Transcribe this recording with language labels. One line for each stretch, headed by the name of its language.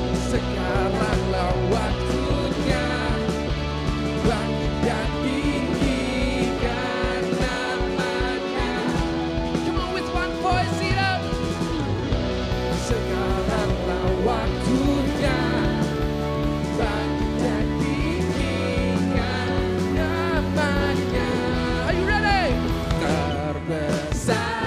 Indonesian: Sekaranglah waktunya bangkit dan tinggikan namanya.
English: Come on with one voice, it up.
Indonesian: Sekaranglah waktunya bangkit dan tinggikan namanya.
English: Are you ready?
Indonesian: Terbesar.